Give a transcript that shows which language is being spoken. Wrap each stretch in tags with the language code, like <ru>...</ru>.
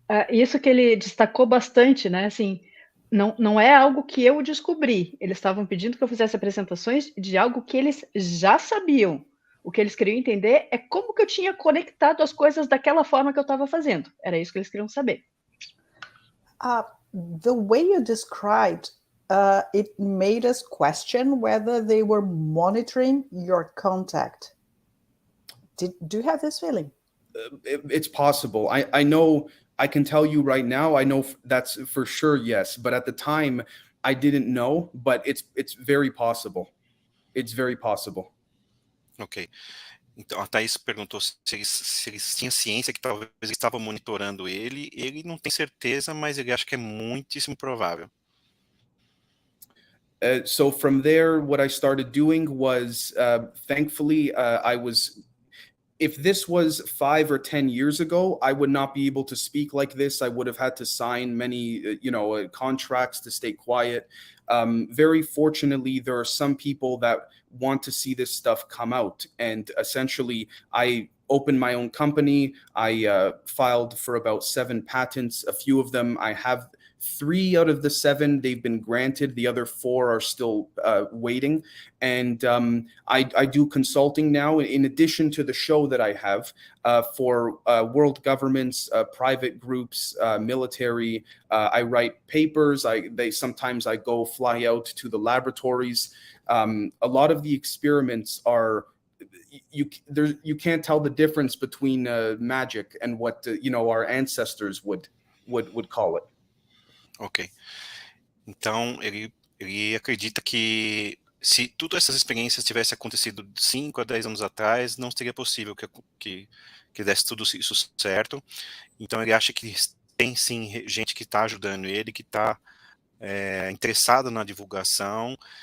<pt>Isso que ele destacou bastante, né? Assim, não é algo que eu descobri. Eles estavam pedindo que eu fizesse apresentações de algo que eles já sabiam. O que eles queriam entender é como que eu tinha conectado as coisas daquela forma que eu estava fazendo. Era isso que eles queriam saber.</pt> <en>The way you described, it made us question whether they were monitoring your contact. Do you have this feeling? It's possible. I know, I can tell you right now, I know that's for sure, yes. But at the time, I didn't know, but it's very possible. It's very possible. Ok.</en> <pt>Então, a Thaís perguntou se eles tinham ciência que talvez eles estavam monitorando ele. Ele não tem certeza, mas ele acha que é muitíssimo provável.</pt> <en>So from there, what I started doing was, thankfully, if this was 5 or 10 years ago, I would not be able to speak like this. I would have had to sign many, contracts to stay quiet. Very fortunately, there are some people that want to see this stuff come out. And essentially, I opened my own company. I filed for about 7 patents. A few of them I have. 3 out of the 7 they've been granted. The other 4 are still waiting. And I do consulting now in addition to the show that I have for world governments, private groups, military. I write papers. Sometimes I go fly out to the laboratories. A lot of the experiments are you can't tell the difference between magic and what our ancestors would call it. Ok.</en> <pt>Então, ele acredita que se todas essas experiências tivessem acontecido 5 a 10 anos atrás, não seria possível que desse tudo isso certo. Então, ele acha que tem sim gente que está ajudando ele, que está interessado na divulgação.</pt>